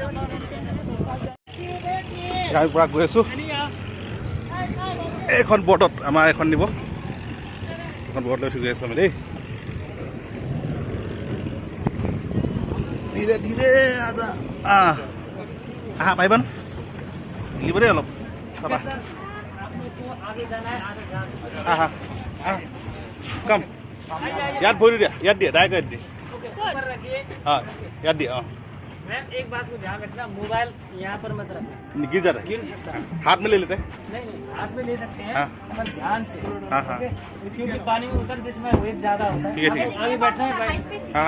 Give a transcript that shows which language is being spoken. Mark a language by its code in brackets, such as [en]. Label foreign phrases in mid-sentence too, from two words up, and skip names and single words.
[as] আমি পূৰা গৈ আছোঁ এইখন ব'টত আমাৰ এখন নিব এখন ব'ট লৈ উঠি গৈ আছোঁ আমি দেই ধীৰে ধীৰে আহা পাৰিবা মিলিব দেই অলপ চাবা আহা কম ইয়াত ভৰি দিয়া ইয়াত দিয়ে ডাইৰেক্ট দিয়ে [hi] हाँ याद दिया मैम एक बात को ध्यान रखना मोबाइल यहाँ पर मत रखना गिर जाता है गिर सकता है हाथ में ले लेते हैं नहीं हाथ में ले सकते हैं हाँ। पर ध्यान से हाँ हाँ क्योंकि पानी में उतर जिसमें वेट ज्यादा होता है ठीक है आगे बैठना है भाई हाँ